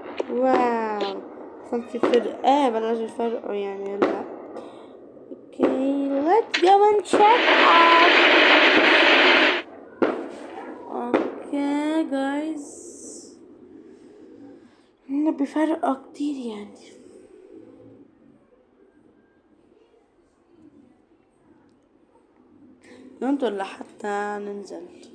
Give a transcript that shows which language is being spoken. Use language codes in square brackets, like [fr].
[ar] واو صار في فرق بلاش الفرق يعني لا. [en] Okay, let's go and check out. Okay guys, [ar] هنا بفرق كتير يعني. ننطر لحتى ننزل.